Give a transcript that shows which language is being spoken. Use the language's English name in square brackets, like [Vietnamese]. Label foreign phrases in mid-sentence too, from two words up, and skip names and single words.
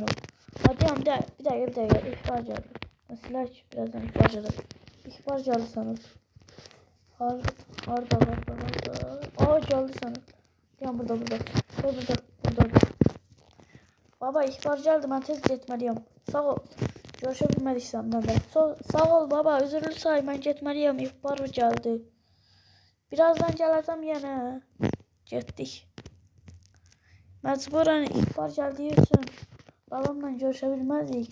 [Turkish] Hadi bir dakika ihbar geldi. Silah birazdan ihbar geldi. İhbar geldi sana. Harda. Aa geldi sana. Ya burada. Baba ihbar geldi [Azerbaijani] ben tez getməliyəm. Sağ ol. Görüşə bilmədik səndən də. Sağ ol baba üzürlü say mən getməliyəm. [Turkish] İhbar geldi. [Azerbaijani] Birazdan gələcəm yenə. Getdik. Məcburen ihbar gəldiyi üçün babamla görüşə bilmədik.